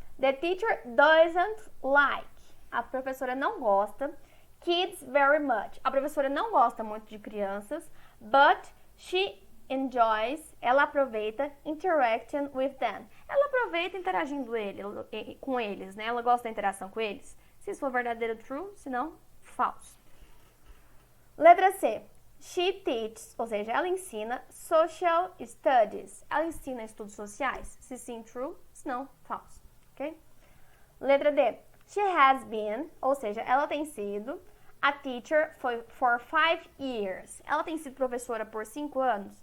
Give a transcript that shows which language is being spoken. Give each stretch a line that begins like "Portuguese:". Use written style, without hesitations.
English: The teacher doesn't like.
Portuguese: A professora não gosta.
English: Kids very much.
Portuguese: A professora não gosta muito de crianças.
English: But she enjoys.
Portuguese: Ela aproveita
English: interacting with them.
Portuguese: Ela aproveita interagindo com eles, né? Ela gosta da interação com eles. Se isso for verdadeiro, true. Se não, false. Letra C.
English: She teaches,
Portuguese: ou seja, ela ensina
English: social studies.
Portuguese: Ela ensina estudos sociais. Se sim, true. Se não, false. Ok? Letra D.
English: She has been,
Portuguese: ou seja, ela tem sido
English: a teacher for 5 years.
Portuguese: Ela tem sido professora por 5 anos.